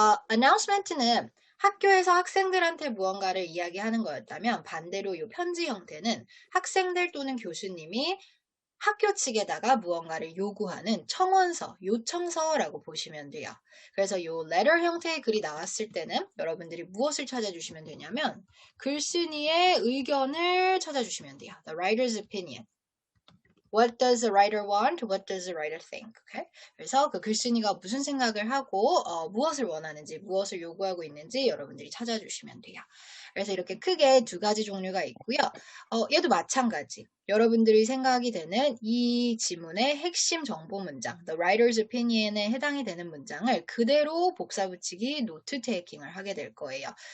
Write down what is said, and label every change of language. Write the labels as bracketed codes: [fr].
[ko] announcement는 학교에서 학생들한테 무언가를 이야기하는 거였다면 반대로 요 편지 형태는 학생들 또는 교수님이 학교 측에다가 무언가를 요구하는 청원서, 요청서라고 보시면 돼요. 그래서 요 letter 형태의 글이 나왔을 때는 여러분들이 무엇을 찾아주시면 되냐면 글쓴이의 의견을 찾아주시면 돼요. [en] The writer's opinion. What does the writer want? What does the writer think? Okay? [ko] 그래서 그 글쓴이가 무슨 생각을 하고 무엇을 원하는지, 무엇을 요구하고 있는지 여러분들이 찾아주시면 돼요. 그래서 이렇게 크게 두 가지 종류가 있고요. 얘도 마찬가지. 여러분들이 생각이 되는 이 지문의 핵심 정보 문장, [en] the writer's opinion [ko] 에 해당이 되는 문장을 그대로 복사 붙이기 노트 테이킹을 하게 될 거예요.